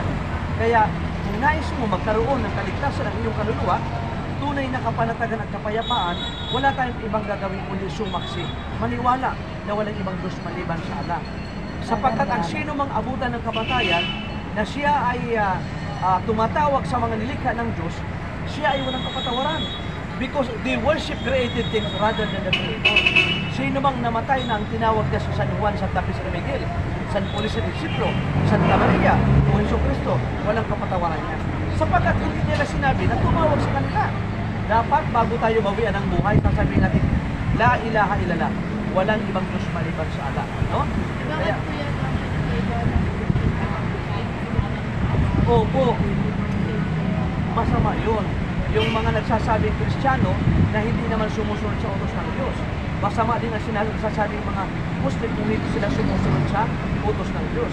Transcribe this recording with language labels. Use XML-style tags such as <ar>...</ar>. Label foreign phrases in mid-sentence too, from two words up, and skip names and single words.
<tl>Kaya kung nais mo magkaroon ng kaligtasan ng iyong kaluluwa, tunay na kapanatagan at kapayapaan, wala tayong ibang gagawin kundi sumaksi. Maniwala na walang ibang Diyos maliban sa Allah. Sapagkat ang sino mang abutan ng kamatayan na siya ay tumatawag sa mga nilikha ng Diyos, siya ay walang kapatawaran.</tl> <en>Because they worship created things rather than the Creator.</en> <tl>Sino mang namatay na ang tinawag niya sa San Juan, Santa San Miguel, San Police de Cipro, Santa Maria, o Jesucristo, walang kapatawaran niya. Sapagkat hindi nila sinabi na tumawag sa kanila. Dapat bago tayo mawian ng buhay, sasabihin natin,</tl> <ar>لا إله إلا الله,</ar> <tl>walang ibang Diyos maliban sa Allah. No? Kaya, opo, masama yun. Yung mga nagsasabing Kristiyano na hindi naman sumusunod sa utos ng Diyos. Masama din ang sinasabing mga Muslim kung hindi sila sumusunod sa utos ng Diyos.</tl>